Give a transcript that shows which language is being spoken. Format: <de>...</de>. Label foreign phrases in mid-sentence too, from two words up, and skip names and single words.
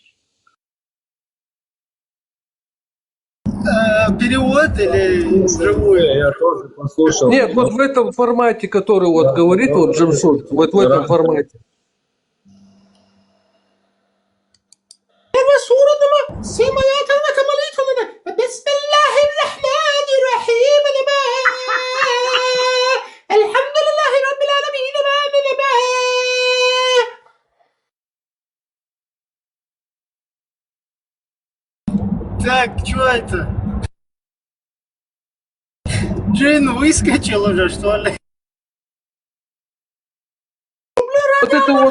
<ru>Перевод или вживую? Я тоже послушал. Нет, вот в этом формате, который вот говорит вот Джамшут, вот в этом формате. Первая сура, всем аятам это молитва,</ru> <ar>بسم الله الرحمن الرحيم، الحمد لله رب العالمين,</ar> <ru>Так, что это? Джин выскочил уже, что ли? Вот это вот.</ru>